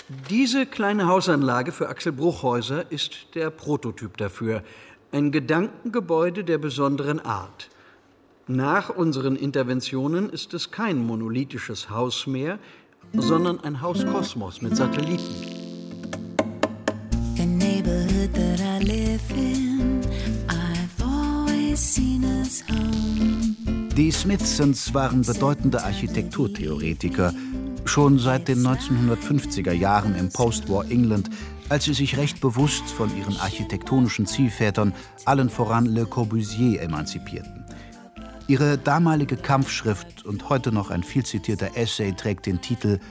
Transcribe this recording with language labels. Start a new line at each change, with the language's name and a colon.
German: Diese kleine Hausanlage für Axel Bruchhäuser ist der Prototyp dafür. Ein Gedankengebäude der besonderen Art. Nach unseren Interventionen ist es kein monolithisches Haus mehr, sondern ein Hauskosmos mit Satelliten.
English: The neighborhood that I live in, I've always seen as home.
German: Die Smithsons waren bedeutende Architekturtheoretiker, schon seit den 1950er Jahren im Postwar England, als sie sich recht bewusst von ihren architektonischen Zielvätern, allen voran Le Corbusier, emanzipierten. Ihre damalige Kampfschrift und heute noch ein viel zitierter Essay trägt den Titel